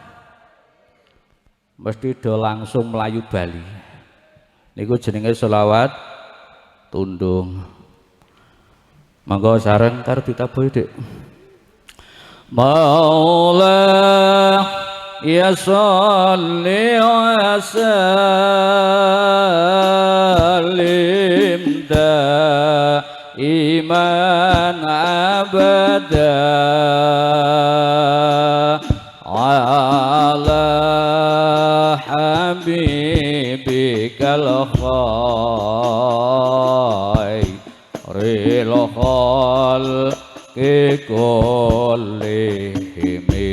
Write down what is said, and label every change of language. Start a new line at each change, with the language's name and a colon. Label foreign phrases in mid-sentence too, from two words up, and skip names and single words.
Javanese: Mesti do langsung melayu bali. niku jenenge selawat tundung. Mangga sareng karo ditabuhi Dik.
Arabic: مولاي صل و سلم دائما أبدا على حبيبك خير الخلق كلهم